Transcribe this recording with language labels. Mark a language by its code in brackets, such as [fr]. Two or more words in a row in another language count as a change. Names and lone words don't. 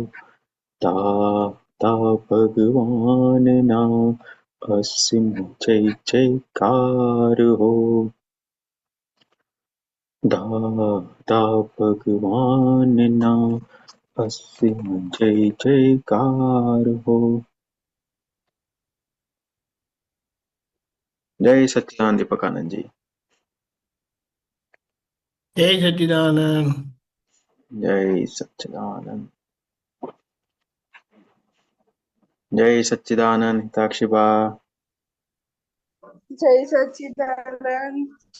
[gu] દાદા ભગવાન ના અસીમ જય જયકાર હો। દાદા ભગવાન ના અસીમ જય જયકાર હો। જય સચ્ચિદાનંદ દીપકાનંદ જી। જય સચ્ચિદાનંદ। જય સચ્ચિદાનંદ। જય સચ્ચિદાનંદ હિતાક્ષી બા। જય સચ્ચિદાનંદ।